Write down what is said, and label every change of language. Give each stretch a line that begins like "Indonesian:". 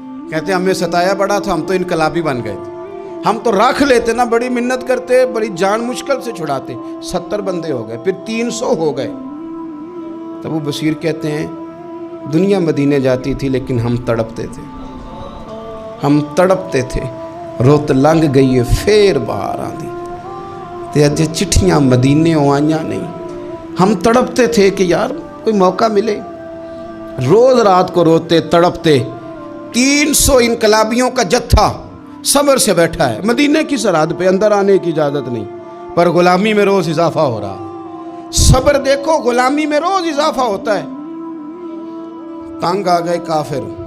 Urdu: کہتے ہمیں ستایا بڑا تھا، ہم تو انقلابی بن گئے تھے، ہم تو رکھ لیتے نا، بڑی منت کرتے، بڑی جان مشکل سے چھڑاتے. 70 بندے ہو گئے، پھر 300 ہو گئے. تب وہ بصیر کہتے ہیں دنیا مدینے جاتی تھی لیکن ہم تڑپتے تھے، ہم تڑپتے تھے.
Punjabi: روت لنگ گئی ہے پھر باہر آندی تے اج چٹھیاں مدینے آئیاں نہیں.
Urdu: ہم تڑپتے تھے کہ یار کوئی موقع ملے. روز رات کو روتے تڑپتے. 300 انقلابیوں کا جتھا صبر سے بیٹھا ہے مدینے کی سرحد پہ، اندر آنے کی اجازت نہیں، پر غلامی میں روز اضافہ ہو رہا. صبر دیکھو، غلامی میں روز اضافہ ہوتا ہے. تنگ آ گئے کافر.